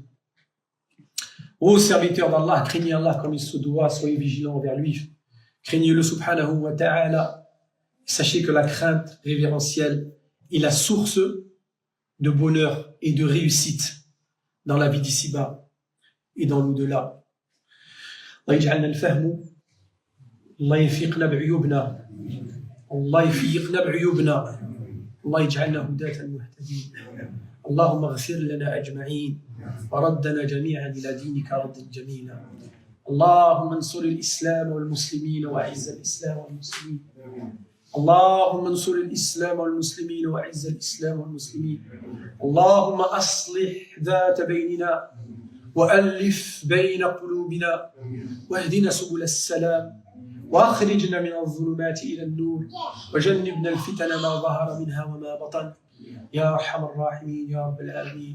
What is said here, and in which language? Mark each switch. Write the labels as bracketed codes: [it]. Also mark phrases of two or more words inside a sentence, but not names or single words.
[fr] Ô serviteurs d'Allah, craignez Allah comme il se doit, soyez vigilants envers lui. Craignez-le [ar] سبحانه و تعالى. [fr] Sachez que la crainte révérentielle est la source de bonheur et de réussite dans la vie d'ici-bas et dans l'au-delà. [ar] الله يجعلنا الفهم، الله يفقهنا بعيوبنا، الله يفقهنا بعيوبنا، الله يجعلنا هداة مهتدين. اللهم اغفر لنا أجمعين وردنا جميعا إلى دينك ردا جميلا. اللهم انصر الإسلام والمسلمين وأعز الإسلام والمسلمين. اللهم انصر الإسلام والمسلمين وأعز الإسلام والمسلمين. اللهم أصلح ذات بيننا وألف بين قلوبنا واهدنا سبل السلام وأخرجنا من الظلمات إلى النور وجنبنا الفتن ما ظهر منها وما بطن يا أرحم الراحمين يا رب العالمين.